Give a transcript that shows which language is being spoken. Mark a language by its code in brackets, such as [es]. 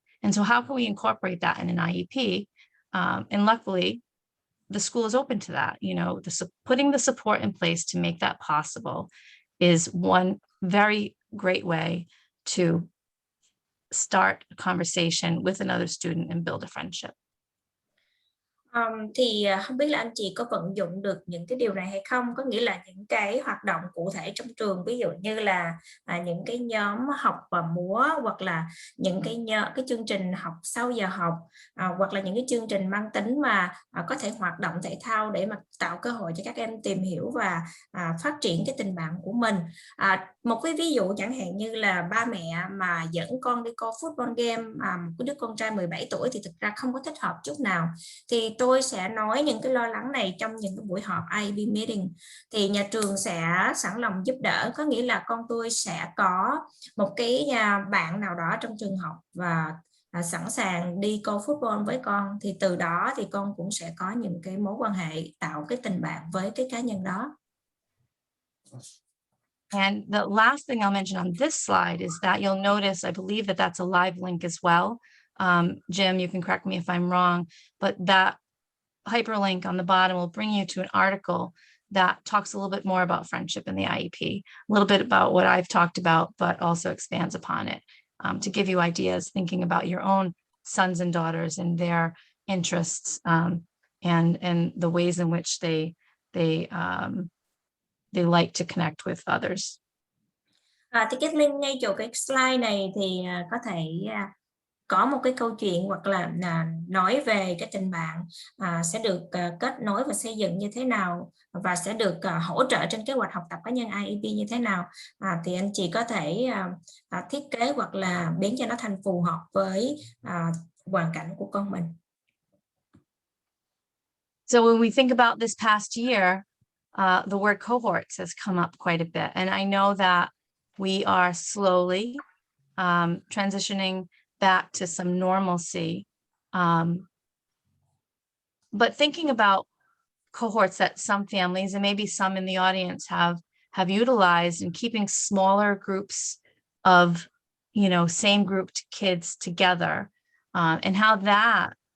[en] And so how can we incorporate that in an IEP? And luckily, the school is open to that. You know, putting the support in place to make that possible is one very great way to start a conversation with another student and build a friendship. [vi] Thì không biết là anh chị có vận dụng được những cái điều này hay không, có nghĩa là những cái hoạt động cụ thể trong trường, ví dụ như là những cái nhóm học và múa, hoặc là những cái chương trình học sau giờ học, hoặc là những cái chương trình mang tính mà có thể hoạt động thể thao để mà tạo cơ hội cho các em tìm hiểu và phát triển cái tình bạn của mình. Một cái ví dụ chẳng hạn như là ba mẹ mà dẫn con đi coi football game, một cái đứa con trai 17 tuổi thì thực ra không có thích hợp chút nào, thì tôi sẽ nói những cái lo lắng này trong những cái buổi họp IEP meeting, thì nhà trường sẽ sẵn lòng giúp đỡ, có nghĩa là con tôi sẽ có một cái bạn nào đó trong trường học và sẵn sàng đi coi football với con, thì từ đó thì con cũng sẽ có những cái mối quan hệ, tạo cái tình bạn với cái cá nhân đó. [en] And the last thing I'll mention on this slide is that you'll notice, I believe that that's a live link as well. Jim, you can correct me if I'm wrong, but that hyperlink on the bottom will bring you to an article that talks a little bit more about friendship in the IEP, a little bit about what I've talked about, but also expands upon it to give you ideas, thinking about your own sons and daughters and their interests and the ways in which they like to connect with others. [vi] Thì Kathleen, ngay chỗ cái slide này thì có thể có một cái câu chuyện hoặc là nói về cái tình bạn sẽ được kết nối và xây dựng như thế nào, và sẽ được hỗ trợ trên kế hoạch học tập cá nhân IEP như thế nào, thì anh chị có thể thiết kế hoặc là biến cho nó thành phù hợp với hoàn cảnh của con mình. [en] So when we think about this past year, the word cohorts has come up quite a bit, and I know that we are slowly transitioning back to some normalcy. But thinking about cohorts that some families and maybe some in the audience have utilized in keeping smaller groups of, you know, same grouped kids together, and how that